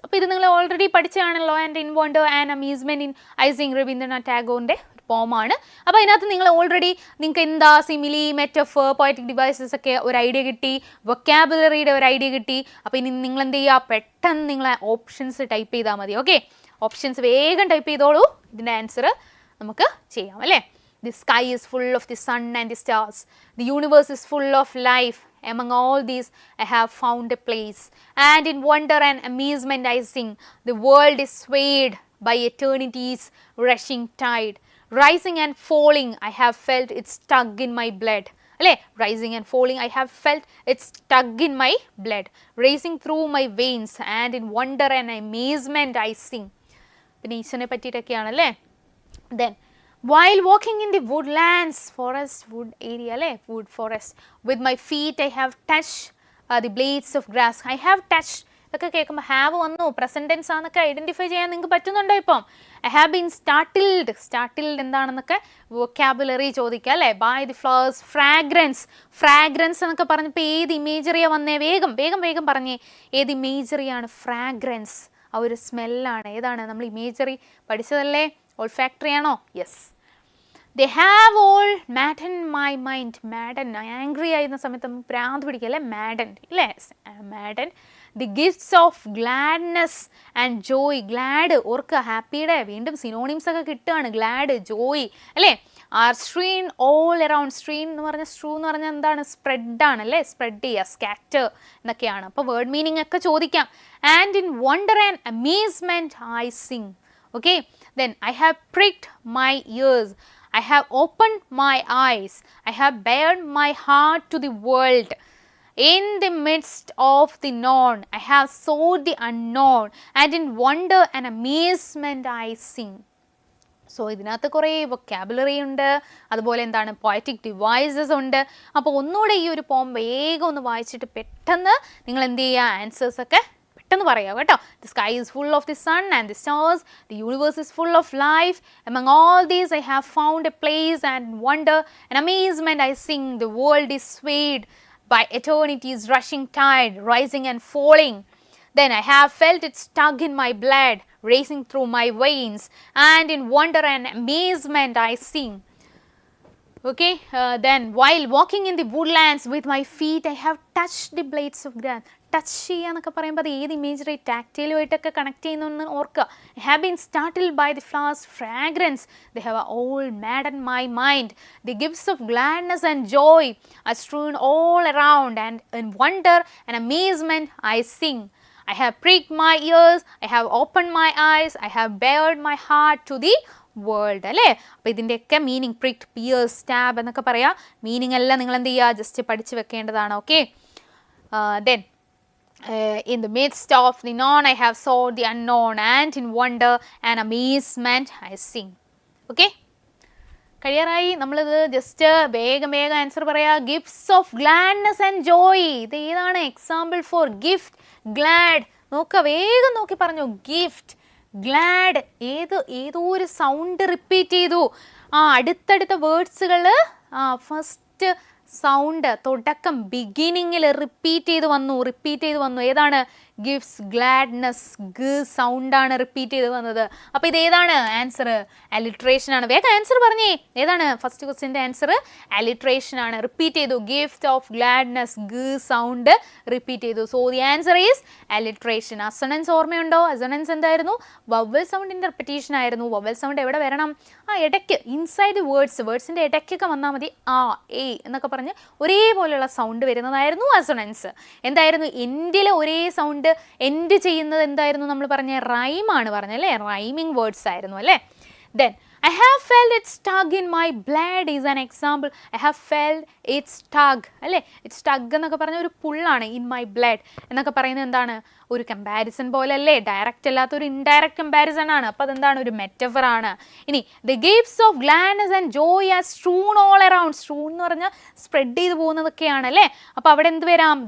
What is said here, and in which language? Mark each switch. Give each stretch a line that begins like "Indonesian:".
Malayalam: അപ്പോൾ ഇത് നിങ്ങൾ already പഠിച്ചതാണല്ലോ.
English: and in wonder and amusement in I sing
Malayalam: Ravindranath ടാഗോറിൻ്റെ പോമാണ്. അപ്പോൾ അതിനകത്ത് നിങ്ങൾ ഓൾറെഡി നിങ്ങൾക്ക് എന്താ സിമിലി, മെറ്റഫർ, പോയറ്റിക് ഡിവൈസസ് ഒക്കെ ഒരു ഐഡിയ കിട്ടി, വൊക്കാബുലറിയുടെ ഒരു ഐഡിയ കിട്ടി. അപ്പോൾ ഇനി നിങ്ങൾ എന്ത് ചെയ്യുക? പെട്ടെന്ന് നിങ്ങൾ ഓപ്ഷൻസ് ടൈപ്പ് ചെയ്താൽ മതി. ഓക്കെ, ഓപ്ഷൻസ് വേഗം ടൈപ്പ് ചെയ്തോളൂ. ഇതിൻ്റെ ആൻസർ നമുക്ക് ചെയ്യാം, അല്ലേ?
English: The sky is full of the sun and the stars. The universe is full of life. Among all these, I have found a place. And in wonder and amazement I sing. The world is swayed by eternity's rushing tide. Rising and falling, I have felt its tug in my blood. അല്ലേ? Rising and falling, I have felt its tug in my blood. Racing through my veins, and in wonder and amazement I sing.
Malayalam: പിന്നെ ഈശ്വരനെ പറ്റിയിട്ടൊക്കെയാണല്ലേ.
English: Then, while walking in the woodlands, forest, wood area, അല്ലേ? Wood forest. With my feet I have touched the blades of grass. I have touched.
Malayalam: ഇതൊക്കെ കേൾക്കുമ്പോൾ have വന്നു, present tense ആണെന്നൊക്കെ identify ചെയ്യാൻ നിങ്ങൾക്ക് പറ്റുന്നുണ്ടോ ഇപ്പം?
English: I have been startled.
Malayalam: Startled എന്താണെന്നൊക്കെ വൊക്കാബുലറി ചോദിക്കുക, അല്ലേ?
English: By the flowers. Fragrance.
Malayalam: Fragrance എന്നൊക്കെ പറഞ്ഞപ്പോൾ ഏത് ഇമേജറിയാണ് വന്നേ? വേഗം പറഞ്ഞേ. ഏത് ഇമേജറിയാണ്? ഫ്രാഗ്രൻസ്. ആ ഒരു സ്മെല്ലാണ്. ഏതാണ്? നമ്മൾ ഇമേജറി പഠിച്ചതല്ലേ? ഓൾഫാക്ടറി ആണോ? Yes.
English: They have all maddened my mind.
Malayalam: Madden, angry ആയിരുന്ന സമയത്ത് ഭ്രാന്ത് പിടിക്കുക, അല്ലേ? maddened, അല്ലേ?
English: maddened. The gifts of gladness and joy.
Malayalam: glad ഓർക്കുക, ഹാപ്പിയുടെ വീണ്ടും സിനോണിംസ് ഒക്കെ കിട്ടുകയാണ്.
English: glad, joy, അല്ലേ? are strewn all around.
Malayalam: strewn എന്ന് പറഞ്ഞാൽ സ്ട്രൂ എന്ന് പറഞ്ഞാൽ എന്താണ്? സ്പ്രെഡ് ആണ്, അല്ലേ? സ്പ്രെഡ് ചെയ്യുക, സ്കാറ്റർ എന്നൊക്കെയാണ്. അപ്പോൾ വേർഡ് മീനിങ് ഒക്കെ ചോദിക്കാം.
English: and in wonder and amazement I sing. Okay, then I have pricked my ears. I have opened my eyes. I have bared my heart to the world. In the midst of the known, I have sought the unknown, and in wonder and amazement I sing.
Malayalam: So ഇതിനകത്ത് കുറേ vocabulary ഉണ്ട്, അതുപോലെ എന്താണ് poetic devices ഉണ്ട്. അപ്പോൾ ഒന്നുകൂടെ ഈ ഒരു പോം വേഗം ഒന്ന് വായിച്ചിട്ട് പെട്ടെന്ന് നിങ്ങൾ എന്ത് ചെയ്യുക? ആൻസേഴ്സ് ഒക്കെ പെട്ടെന്ന് പറയാം കേട്ടോ.
English: The sky is full of the sun and the stars. The universe is full of life. Among all these I have found a place, and wonder and amazement I sing. The world is swayed by eternity's rushing tide, rising and falling. Then I have felt it stuck in my blood, racing through my veins, and in wonder and amazement I sing. Okay, then while walking in the woodlands with my feet, I have touched the blades of grass.
Malayalam: Touch ചെയ്യുക എന്നൊക്കെ പറയുമ്പോൾ അത് ഏത് imagery ടാക്റ്റൈലുമായിട്ടൊക്കെ connect ചെയ്യുന്നതെന്ന് ഓർക്കുക.
English: I have been startled by the flowers fragrance, they have all madden my mind, the gifts of gladness and joy are strewn all around, and in wonder and amazement I sing. I have pricked my ears, I have opened my eyes, I have bared my heart to the world.
Malayalam: അല്ലേ? അപ്പോൾ ഇതിൻ്റെയൊക്കെ meaning പ്രിക്ഡ്, Pierce, stab എന്നൊക്കെ പറയാം. Meaning എല്ലാം നിങ്ങൾ എന്ത് ചെയ്യുക, just പഠിച്ച് വെക്കേണ്ടതാണ്.
English: Okay, then in the midst of the known I have sought the unknown, and in wonder and amazement I sing.
Malayalam: Okay, കഴിയാറായി. നമ്മളിത് ജസ്റ്റ് വേഗം ആൻസർ പറയാം.
English: gifts of gladness and joy,
Malayalam: ഇത് ഏതാണ്?
English: Example for gift, glad.
Malayalam: നോക്കുക, വേഗം നോക്കി പറഞ്ഞു. ഗിഫ്റ്റ്, ഗ്ലാഡ്, ഏതോ ഒരു സൗണ്ട് റിപ്പീറ്റ് ചെയ്തു. അടുത്തടുത്ത വേർഡ്സുകൾ ഫസ്റ്റ് സൗണ്ട് തുടക്കം ബിഗിനിങ്ങിൽ റിപ്പീറ്റ് ചെയ്ത് വന്നു. ഏതാണ്? ഗിഫ്റ്റ്സ്, ഗ്ലാഡ്നെസ്, ഗ സൗണ്ടാണ് റിപ്പീറ്റ് ചെയ്ത് വന്നത്. അപ്പോൾ ഇത് ഏതാണ് ആൻസർ? അലിട്രേഷൻ ആണ്. വേഗം ആൻസർ പറഞ്ഞേ, ഏതാണ്? ഫസ്റ്റ് ക്വസ്റ്റ്യൻ്റെ ആൻസർ അലിട്രേഷൻ ആണ്. റിപ്പീറ്റ് ചെയ്തു,
English: gift of gladness,
Malayalam: ഗ സൗണ്ട് റിപ്പീറ്റ് ചെയ്തു.
English: So the answer is alliteration.
Malayalam: Assonance ഓർമ്മയുണ്ടോ? അസണൻസ് എന്തായിരുന്നു? വവൽ സൗണ്ടിൻ്റെ റിപ്പറ്റീഷൻ ആയിരുന്നു. വവൽ സൗണ്ട് എവിടെ വരണം? ഇടയ്ക്ക്, ഇൻസൈഡ് വേർഡ്സിൻ്റെ ഇടയ്ക്കൊക്കെ വന്നാൽ മതി. എ എന്നൊക്കെ പറഞ്ഞ് ഒരേപോലെയുള്ള സൗണ്ട് വരുന്നതായിരുന്നു അസണൻസ്. എന്തായിരുന്നു? എൻഡിൽ ഒരേ സൗണ്ട് എൻഡ് ചെയ്യുന്നത് എന്തായിരുന്നു? നമ്മൾ പറഞ്ഞ റൈമാണ് പറഞ്ഞല്ലേ, റൈമിങ് വേർഡ്സ് ആയിരുന്നു അല്ലേ.
English: Then I have felt it stuck in my blood is an example. I have felt it stuck, അല്ലേ?
Malayalam: ഇറ്റ് stuck എന്നൊക്കെ പറഞ്ഞ ഒരു പുള്ളാണ്. ഇൻ മൈ ബ്ലഡ് എന്നൊക്കെ പറയുന്നത് എന്താണ്? ഒരു കമ്പാരിസൺ പോലെ അല്ലേ, ഡയറക്റ്റ് അല്ലാത്ത ഒരു ഇൻഡയറക്റ്റ് കമ്പാരിസൺ ആണ്. അപ്പോൾ അതെന്താണ്? ഒരു മെറ്റഫർ ആണ്.
English: ഇനി the gifts of gladness and joy are strewn all around.
Malayalam: സ്ട്രൂൺ എന്ന് പറഞ്ഞാൽ സ്പ്രെഡ് ചെയ്ത് പോകുന്നതൊക്കെയാണ് അല്ലേ. അപ്പോൾ അവിടെ എന്ത് വരാം?